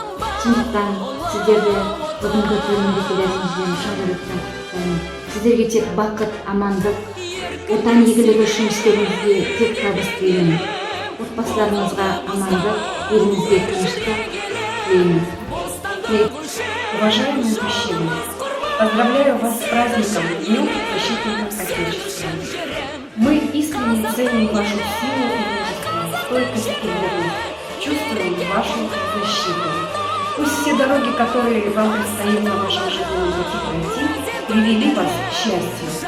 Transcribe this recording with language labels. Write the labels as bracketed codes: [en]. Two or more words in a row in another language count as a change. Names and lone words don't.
[kk] Сондықтан сіздерді бүгінгі төл мерекелеріңізбен шын жүректен құттықтаймын. Сіздерге тек бақыт, амандық, отан игілігі үшін істеріңізге тек табыс тілеймін. Отбасыларыңызға амандық, еліңізге тыныштық тілеймін. [ru] Уважаемые мужчины, поздравляю вас с праздником Днем Защитника Отечества. Мы искренне ценим вашу силу и мужество, стойкость и верность, чувствуем вашу защиту. Пусть все дороги, которые вам предстоит на вашем жизненном пути пройти, привели вас к счастью.